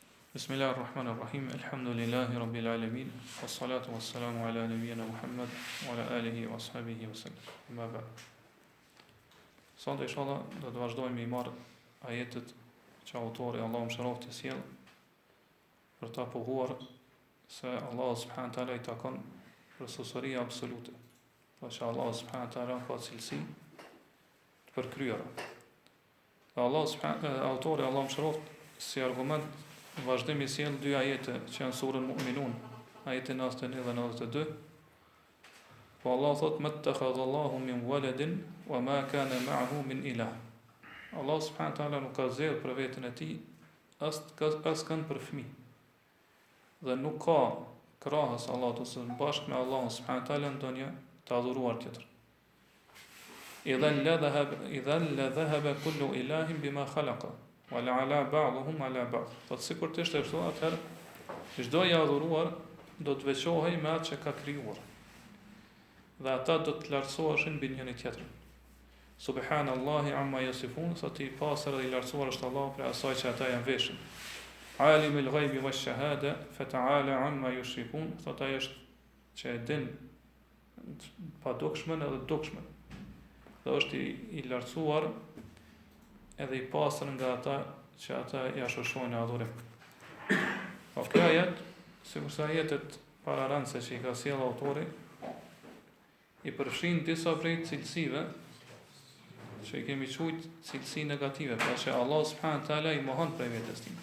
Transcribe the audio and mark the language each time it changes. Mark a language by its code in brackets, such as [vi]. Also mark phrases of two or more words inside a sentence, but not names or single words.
[ar] بسم الله الرحمن الرحيم. الحمد لله رب العالمين. والصلاة والسلام على نبينا محمد وعلى آله وأصحابه وسلم. أما بعد. [sq] Sot inshallah do të vazhdojmë i marr ajetet që autori Allahu mëshiroft të sjell për ta pohuar se Allah [ar] سبحانه وتعالى [sq] i takon përsosuria absolute. Pa që Allah [ar] سبحانه وتعالى [sq] ka cilësi të përkryera. Autori Allahu mëshiroft si argument vazhdimi sjell dy ajete që janë surën Mu'minun, ajete 91 dhe 92. Po Allah thot: [ar] "ما اتخذ الله من ولد وما كان معه من إله." [sq] Allah [ar] سبحانه وتعالى [sq] nuk ka zgjedhur për veten e tij askën për fëmijë. Dhe nuk ka krahas Allahut ose bashkë me Allahun [ar] سبحانه وتعالى [sq] ndonjë të adhuruar tjetër. [ar] إذا لذهب كل إله بما خلق. ولعلا بعضهم على بعض. [sq] Po sikur të ishte kështu, atëherë çdo i adhuruar do të veçohej me atë që ka krijuar. Dhe ata do të lartësoheshin mbi njëri tjetrin. [ar] سبحان الله عما يصفون, [sq] sa ti pastër dhe i lartësuar është Allah për asaj që ata janë veshur. [ar] عالم الغيب والشهادة فتعالى عما يشركون, [sq] sot ai është që e din pa dukshmën edhe dukshmën. Dhe është i lartësuar edhe i pastër nga ata që ata ja shoshojnë adhurim. Po kjo ajet, sikur sa ajetet pararandse që i ka sjellë autori, i përfshin disa prej cilësive që i kemi quajtur cilësi negative, pra që Allah [ar] سبحانه وتعالى [sq] i mohon prej vetes tij.